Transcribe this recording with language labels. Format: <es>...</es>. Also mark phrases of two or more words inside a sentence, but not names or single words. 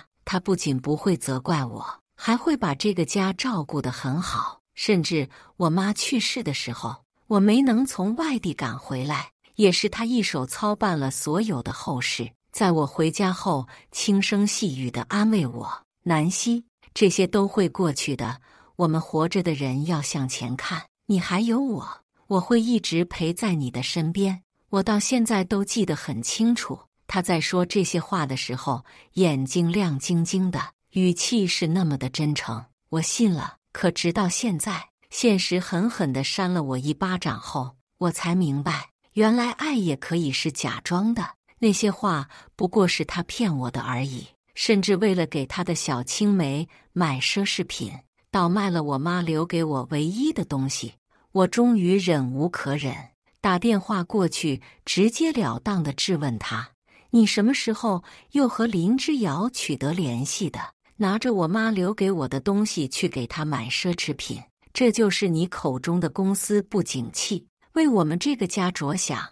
<zh>他不僅不會責怪我，還會把這個家照顧得很好。甚至我媽去世的時候，我沒能從外地趕回來，也是他一手操辦了所有的後事。在我回家後，輕聲細語地安慰我：“南希，這些都會過去的。我們活着的人要向前看，你還有我，我會一直陪在你的身邊。” 我到現在都記得很清楚，他在說這些話的時候，眼睛亮晶晶的，語氣是那麼的真誠。我信了，可直到現在，現實狠狠地扇了我一巴掌後，我才明白，原來愛也可以是假裝的。那些話不過是他騙我的而已。甚至為了給他的小青梅買奢侈品，倒賣了我媽留給我唯一的東西。我終於忍無可忍，打電話過去，直截了當地質問他：“你什麼時候又和林之遙取得聯繫的？拿着我媽留給我的東西去給她買奢侈品，這就是你口中的公司不景氣，為我們這個家着想？</zh>